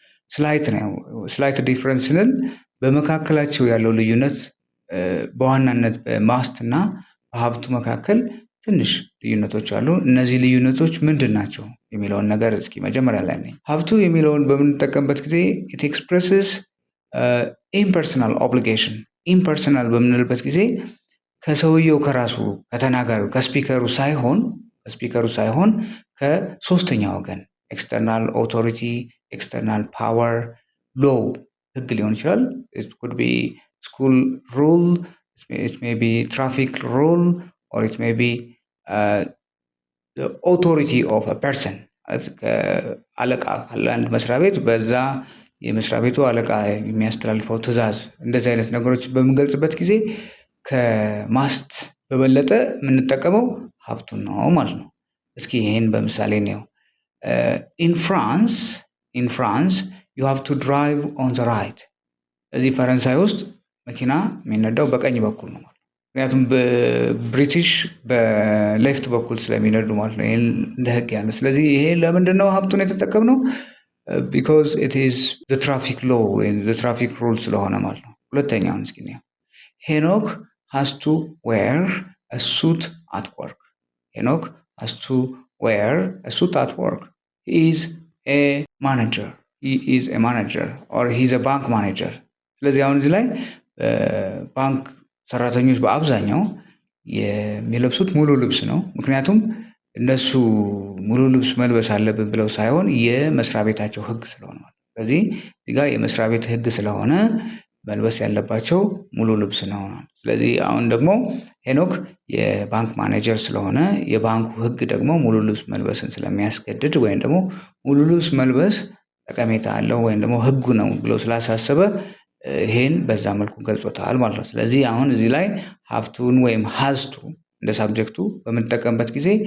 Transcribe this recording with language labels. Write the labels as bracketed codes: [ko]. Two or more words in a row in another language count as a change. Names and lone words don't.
[en] slight difference [am] ስንል በመካከላቸው ያለው ልዩነት በዋናነት በማስት እና በሀብቱ መካከል ትንሽ ልዩነቶች አሉ። እነዚህ ልዩነቶች ምንድን ናቸው የሚለውን ነገር እስኪ መጀመሪያ ላይ ነኝ። ሀብቱ የሚለውን በምንጠቀምበት ጊዜ [en] it expresses impersonal obligation። [am] ኢምፐርሰናል በምንልበት ጊዜ ከሰውየው ከራሱ ከተናጋሪው ከስፒከሩ ሳይሆን ከሶስተኛ ወገን [en] external authority፣ external power፣ [am] ሎው ህግ ሊሆን ይችላል። [en] it could be school rule, it may be traffic rule, or it may be the authority of a person. [am] አለቃ ለአንድ መስሪያ ቤት በዛ የመስሪያ ቤቱ አለቃ የሚያስተላልፈው ትዕዛዝ፣ እንደዚህ አይነት ነገሮች በምንገልጽበት ጊዜ ከማስት በበለጠ የምንጠቀመው ሀብቱን ነው ማለት ነው። እስኪ ይሄን በምሳሌ ነው። [en] in France you have to drive on the right። [am] እዚህ ፈረንሳይ ውስጥ መኪና የሚነዳው በቀኝ በኩል ነው ማለት ነው። ምክንያቱም በብሪቲሽ በሌፍት በኩል ስለሚነዱ ማለት ነው። ይሄን እንደ ህግ ያለ። ስለዚህ ይሄ ለምንድን ነው ሀብቱን የተጠቀምነው? [en] because it is the traffic law and the traffic rule [am] ስለሆነ ማለት ነው። ሁለተኛውን እስኪ ነው። [en] ሄኖክ has to wear a suit at work። ሄኖክ has to wear a suit at work. He is a manager or he's a bank manager። [am] ስለዚህ አሁን እዚህ ላይ ባንክ ሰራተኞች በአብዛኛው የሚለብሱት ሙሉ ልብስ ነው። ምክንያቱም እነሱ ሙሉ ልብስ መልበስ አለብን ብለው ሳይሆን የመስሪያ ቤታቸው ህግ ስለሆነ ማለት ነው። ስለዚህ እዚህ ጋር የመስሪያ ቤት ህግ ስለሆነ መልበስ ያለባቸው ሙሉ ልብስ ነው። ስለዚህ አሁን ደግሞ ሄኖክ የባንክ ማኔጀር ስለሆነ የባንኩ ህግ ደግሞ ሙሉ ልብስ መልበስን ስለሚያስገድድ ወይም ደግሞ ሙሉ ልብስ መልበስ ጠቀሜታ አለው ወይም ደግሞ ህጉ ነው ብሎ ስላሳሰበ ይሄን በዛ መልኩ ገልጾታል ማለት ነው። ስለዚህ አሁን እዚህ ላይ ሀብቱን ወይም ሀዝቱ እንደ ሳብጀክቱ በምንጠቀምበት ጊዜ